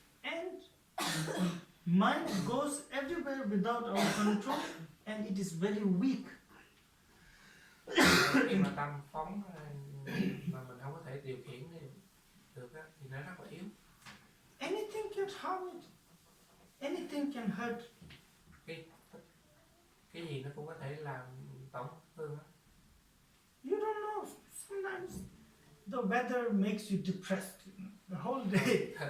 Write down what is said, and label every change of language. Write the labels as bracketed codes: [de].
[en] And mind goes everywhere without our control, and it is very weak. [vi] Khi mà tâm phóng mà mình không có thể điều khiển được á, thì nó rất là yếu. [en] Anything can harm it. Anything can hurt. [vi] Cái gì nó cũng có thể làm tổn thương á. [en] You don't know. Sometimes the weather makes you depressed the whole day.